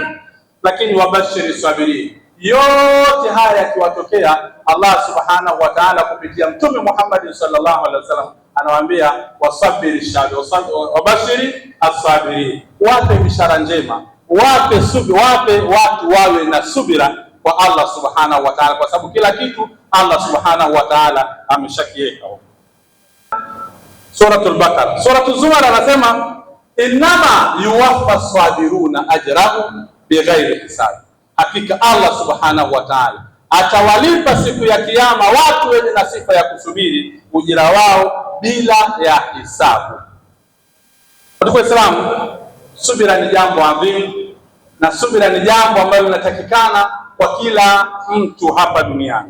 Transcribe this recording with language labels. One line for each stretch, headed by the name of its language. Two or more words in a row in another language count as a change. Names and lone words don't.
Swahili: Lakini
Arabic: وبشر الصابرين,
Swahili: yote haya yakiwatokea, Allah
Arabic: سبحانه وتعالى
Swahili: kupitia Mtume Muhammad
Arabic: صلى الله عليه وسلم
Swahili: anawaambia wasabiri shabi,
Arabic: وبشر الصابرين,
Swahili: wape bishara njema wape watu wawe na subira kwa Allah
Arabic: سبحانه وتعالى,
Swahili: kwa sababu kila kitu Allah
Arabic: سبحانه وتعالى
Swahili: ameshakiweka. Suratul Baqara. Suratul Zumar anasema
Arabic: إنما يوفى الصابرون أجرهم بغير حساب,
Swahili: hakika Allah
Arabic: سبحانه وتعالى
Swahili: atawalipa siku ya kiyama watu wenye na sifa ya kusubiri ujira wao bila ya hisabu. Kwa Islam, subira ni jambo adhimu, na subira ni jambo ambalo linatakikana kwa kila mtu hapa duniani.